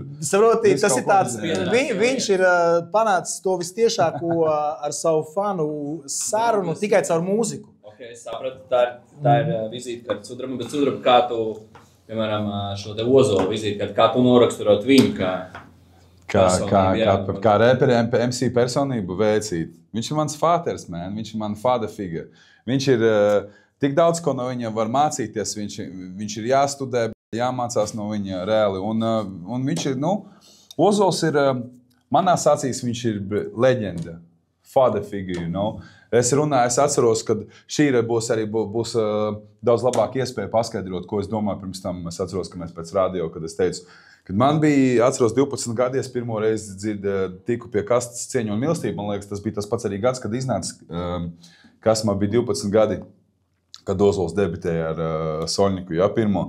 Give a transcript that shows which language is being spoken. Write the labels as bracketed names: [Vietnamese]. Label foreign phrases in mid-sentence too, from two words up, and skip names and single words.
[Latvian] Saproti, tas ir tāds, viņš ir panācis to vistiešāko ar savu fanu sarunu tikai caur mūziku. Es sapratu, tā ir vizītkārta sudraba, bet sudraba kā tu, piemēram, šo te Ozolu vizītkārtu, kā tu noraksturot viņu kā reperiem MC personību veicīt. Viņš ir mans fāters, viņš ir man [English] father figure. [Latvian] Viņš ir tik daudz, ko no viņa var mācīties, viņš ir jāstudē, jāmācās no viņa reāli. Un viņš ir, Ozols ir, manās acīs viņš ir leģenda, [English] father figure, [Latvian] Es runāju, es atceros, ka šī būs daudz labāka iespēja paskaidrot, ko es domāju pirms tam. Es atceros, ka mēs pēc radio, kad es teicu, kad man bija, atceros, 12 gadi, es pirmo reizi tiku pie kastes Cieņu un mīlestību. Man liekas, tas bija tas pats arī gads, kad iznāca, kas man bija 12 gadi, kad Ozols debitēja ar Soļņiku, pirmo.